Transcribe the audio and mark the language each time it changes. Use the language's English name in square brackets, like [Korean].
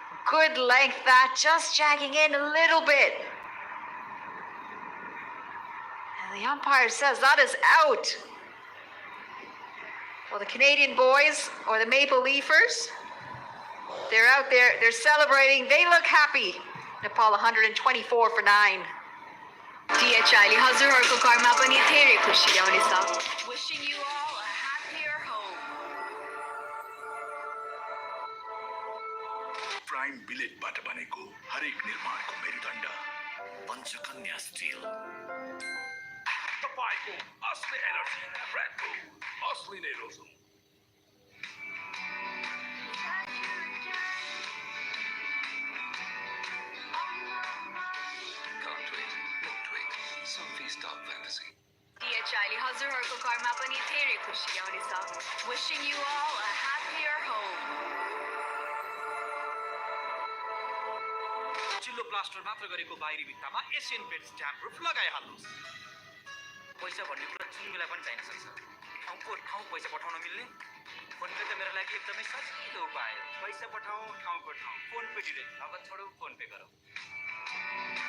[English] Good length that, just jagging in a little bit. And the umpire says that is out. Well, the Canadian boys, or the Maple Leafers, they're out there, they're celebrating, they look happy. Nepal 124 for 9. [Nepali] DHI हजुरहरूको घरमा पनि धेरै खुसी ल्याउनेछ. [English] Wishing you all a happier home. [Nepali] Prime बिलेटबाट बनेको हरेक निर्माणको मेरुदण्ड Panchakanya still. तपाईँको असली एनर्जी रेड बुल असली नै रोजु। [English] Can't wait, won't wait. Some feast of fantasy. [Nepali] DHI हजुरहरूको घरमा पनि धेरै खुसी ल्याउनेछ. [English] Wishing you all a happier home. [Nepali] चिल्लो प्लास्टर मात्र गरेको बाहिरी भित्तामा एसियन पेन्ट्स ड्याम प्रुफ लगाइहाल्नुहोस्। पैसा भन्ने कुरा जुनलाई पनि चाहिन सक्छ। ठाउँको ठाउँ पैसा पठाउन मिल्ने फोन पे त मेरो लागि एकदमै सजिलो उपाय हो। पैसा पठाऊ ठाउँको ठाउँ फोन पे डिरेक्ट नगद छोडौ फोन पे गरौ।